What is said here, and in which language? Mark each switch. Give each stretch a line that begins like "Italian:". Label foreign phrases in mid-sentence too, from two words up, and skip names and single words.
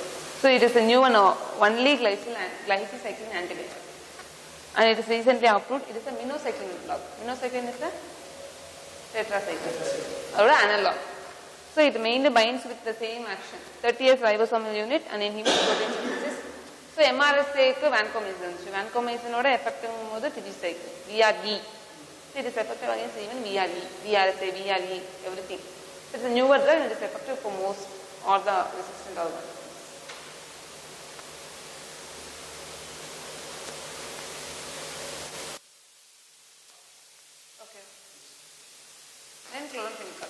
English: So it is a new one, only glycine-cycline antibiotic. And it is recently approved. It is a minocycline block. Minocycline is a tetracycline or analog. So it mainly binds with the same action, 30S ribosomal unit and inhibits protein synthesis. So MRSA ku vancomycin. Vancomycin oda effective modu TG-cycline, VRE. So it is effective against even VRE, VRSA, VRE, everything. So it is a newer drug and it is effective for most or the resistant organs. Then chloramphenicol.